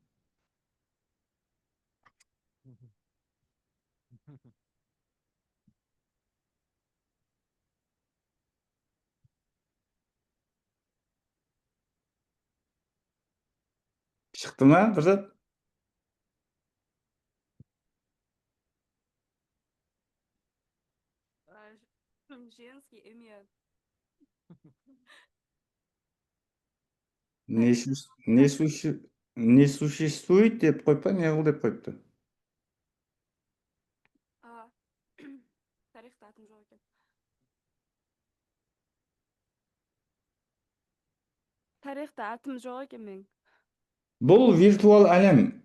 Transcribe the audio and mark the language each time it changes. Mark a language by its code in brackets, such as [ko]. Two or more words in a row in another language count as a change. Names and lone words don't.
[kk] Шықты ма, Біржат? [ru] Женский имя. Не существует [kk] деп қойып, не қыл деп қойыпты? Тарихта атым жоқ екен. Тарихта атым жоқ екен мен. Бұл виртуал әлем.